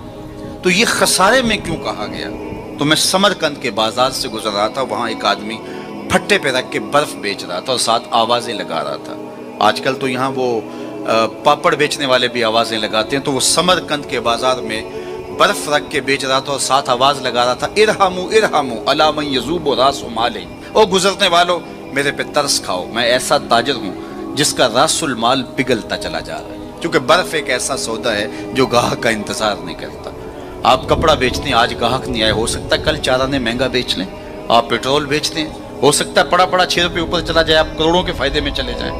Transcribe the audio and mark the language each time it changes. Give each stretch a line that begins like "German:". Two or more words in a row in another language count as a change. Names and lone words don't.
Urdu: تو یہ خسارے میں کیوں کہا گیا؟ تو میں سمرقند کے بازار سے گزر رہا تھا, وہاں ایک آدمی پھٹے پہ رکھ کے برف بیچ رہا تھا اور ساتھ آوازیں لگا رہا تھا. آج کل تو یہاں وہ پاپڑ بیچنے والے بھی آوازیں لگاتے ہیں. تو وہ سمرقند کے بازار میں برف رکھ کے بیچ رہا تھا اور ساتھ آواز لگا رہا تھا
Arabic: ارحمو ارحمو علی من یذوب راس مال,
Urdu: او گزرنے والوں میرے پہ ترس کھاؤ, میں ایسا تاجر ہوں جس کا
Arabic: راس المال
Urdu: پگھلتا چلا جا رہا ہے. کیونکہ برف ایک ایسا سودا ہے جو گاہک کا انتظار نہیں کرتا. آپ کپڑا بیچتے ہیں, آج گاہک نہیں آئے, ہو سکتا ہے کل چارانے مہنگا بیچ لیں. آپ پیٹرول بیچتے ہیں, ہو سکتا ہے پڑا پڑا 6 روپے اوپر چلا جائے, آپ کروڑوں کے فائدے میں چلے جائیں.